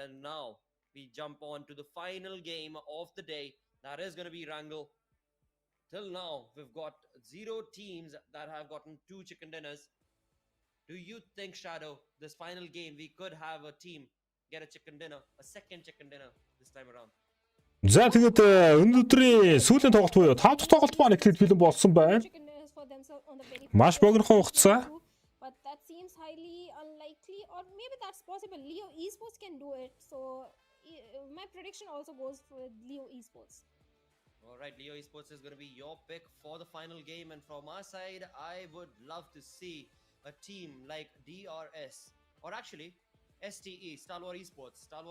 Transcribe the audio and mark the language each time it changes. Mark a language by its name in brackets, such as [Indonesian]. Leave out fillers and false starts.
[English] And now we jump on to the final game of the day. That is going to be Wrangle. Till now, we've got 0 teams that have gotten 2 chicken dinners. Do you think, Shadow, this final game, we could have a team get a chicken dinner, a second chicken dinner this time around? [Mongolian] За тэгээд өнөөдрийн сүүлийн тоглолт буюу 5 дахь тоглолт маань эхлээд бэлэн болсон байна. [English] Chicken dinners for themselves on the very [Mongolian] Маш богинохон хугацаа. [English] but that seems highly unlikely, or maybe that's possible. Leo Esports can do it, so my prediction also goes for Leo Esports. All right, Leo Esports is going to be your pick for the final game, and from our side, I would love to see a team like DRS, or actually STE, Star Wars Esports.